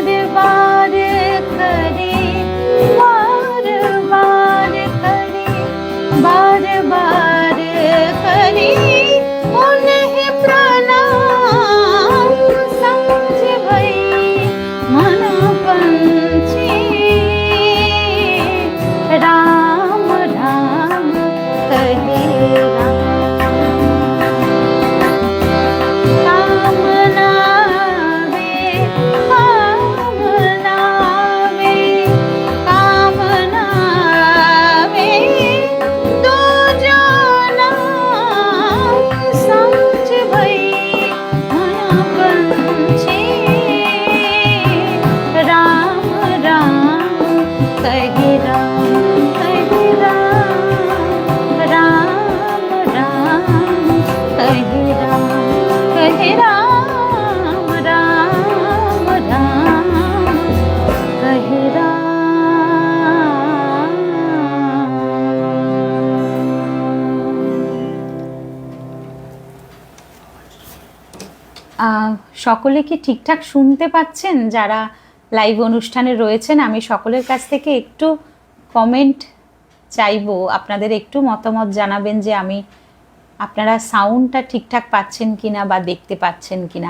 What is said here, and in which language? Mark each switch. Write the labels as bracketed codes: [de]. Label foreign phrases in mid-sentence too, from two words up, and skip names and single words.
[hi] बार करे, बार बार करे, बार बार करे उन्हें प्रणाम, समझ भई मन पंछी, राम राम कहे राम। कामना वे, कामना वे, कामना वे, दो जाना समझ भई मन पंछी, राम राम कहे राम, कहे राम, राम राम कहे राम, कहे राम, राम राम कहे রাম। [bn] সকলে কি ঠিকঠাক শুনতে পাচ্ছেন? যারা লাইভ অনুষ্ঠানে রয়েছেন, আমি সকলের কাছ থেকে একটু কমেন্ট চাইবো, আপনাদের একটু মতামত জানাবেন যে আপনারা সাউন্ডটা ঠিকঠাক পাচ্ছেন কিনা বা দেখতে পাচ্ছেন কিনা।